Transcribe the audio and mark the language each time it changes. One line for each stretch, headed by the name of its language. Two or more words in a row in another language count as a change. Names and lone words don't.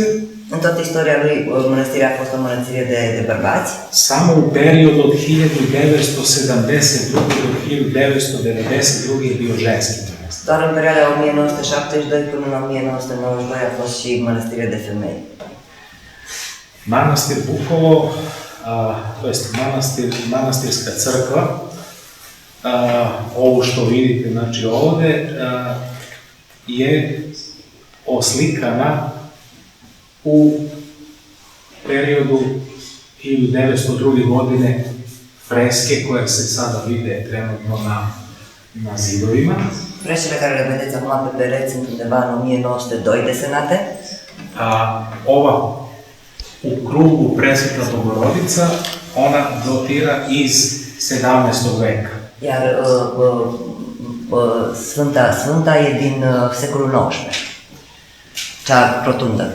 Romanian: În toată istoria lui, mănăstirea a fost o mănăstire de bărbați.
Serbian: Samo u periodu od 1972 do 1992 je bio ženski manastir.
Romanian: Doar în perioada 1972 până în 1992 a fost și mănăstire de femei.
Serbian: Manastir Bukovo, to jest manastirska crkva, Ovo što vidite, znači ovde, je oslikana u periodu 1902. godine freske koje se sada vide trenutno na zidovima.
Romanian: Fresele care le vedeți acum pe pereți sunt undeva în 1902 desenate.
Serbian: Ova u krugu presvetla Bogorodica, ona dotira iz 17. veka.
Romanian: Iar Sfânta e din secolul XIX, cea rotundă.